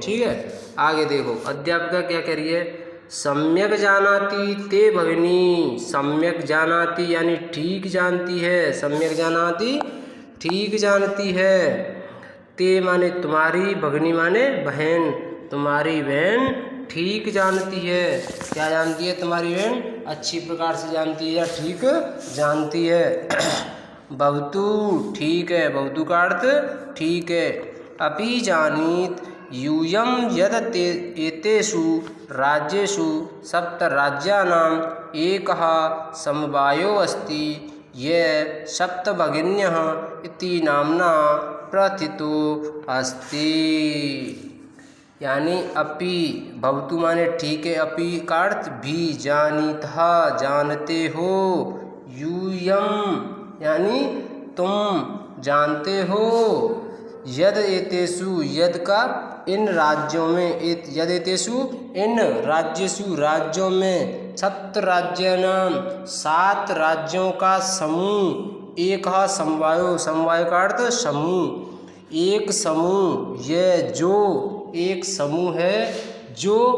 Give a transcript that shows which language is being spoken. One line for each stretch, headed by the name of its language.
Hindi: ठीक है, आगे देखो अध्यापिका क्या कह रही है।
Sanskrit: सम्यक जानाति ते भगिनी,
Hindi: सम्यक जानाति यानी ठीक जानती है, सम्यक जानाति ठीक जानती है, ते माने तुम्हारी, भगिनी माने बहन, तुम्हारी बहन ठीक जानती है। क्या जानती है तुम्हारी बहन? अच्छी प्रकार से जानती है या ठीक जानती है। भवतु ठीक है, भवतु का अर्थ ठीक है।
Sanskrit: अपि जानीत यूयं यद एतेषु राज्येषु सप्त राज्यानाम् एकः समवायो अस्ति ये सप्त भगिन्यः इति नाम्ना प्रथितो अस्ति।
Hindi: यानी अपि, भवतु माने ठीक है, अपि का अर्थ भी, जानीतः जानते हो, यूयम यानी तुम जानते हो, यद एतेषु यद का इन राज्यों में, यद एतेषु इन राज्येषु राज्यों में, सप्त राज्यानाम 7 राज्यों का समूह, एक समवायो, समवाय का अर्थ समूह, एक समूह, यह जो एक समूह है, जो